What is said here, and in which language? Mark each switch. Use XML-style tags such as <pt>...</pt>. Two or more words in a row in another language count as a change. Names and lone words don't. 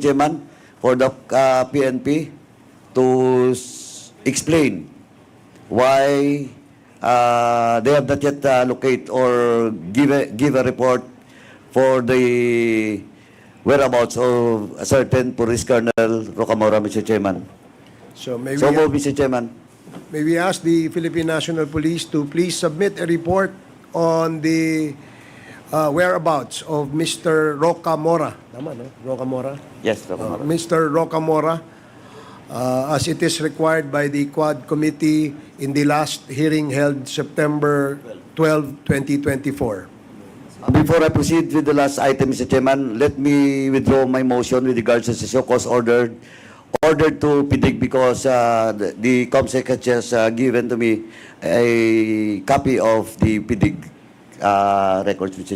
<en>Chairman, for the PNP to explain why they have not yet locate or give a report for the whereabouts of a certain Police Colonel Rocamora, Mr. Chairman. So may Mr. Chairman. May we ask the Philippine National Police to please submit a report on the whereabouts of Mr. Rocamora.</en> <tl>Tama, no?</tl> <en>Rocamora? Yes, Rocamora. Mr. Rocamora, as it is required by the Quad Committee in the last hearing held September 12, 2024. Before I proceed with the last item, Mr. Chairman, let me withdraw my motion with regards to the show cause order to PDIG because the COMSEC has just given to me a copy of the PDIG records, Mr.</en>